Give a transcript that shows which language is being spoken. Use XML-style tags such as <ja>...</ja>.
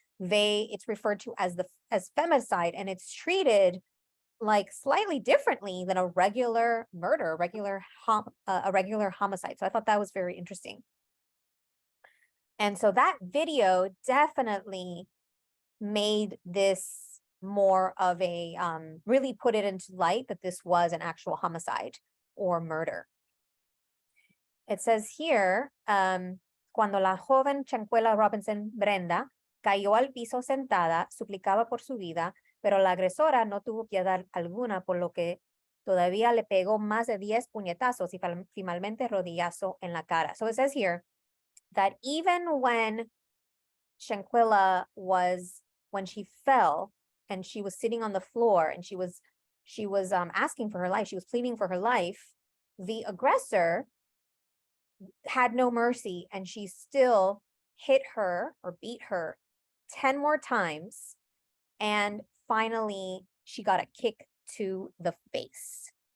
<en>it's referred to as femicide, and it's treated like slightly differently than a regular murder, a regular homicide. So I thought that was very interesting. And so that video definitely made this more of a, really put it into light that this was an actual homicide or murder. It says here,</en> <es>cuando la joven Shanquella Robinson Brenda cayó al piso sentada, suplicaba por su vida, pero la agresora no tuvo piedad alguna, por lo que todavía le pegó más de 10 puñetazos y finalmente rodillazo en la cara.</es> <en>So it says here that even when Shanquella when she fell and she was sitting on the floor and she was asking for her life, she was pleading for her life, the aggressor had no mercy, and she still hit her or beat her 10 more times, and finally she got a kick to the face.</en>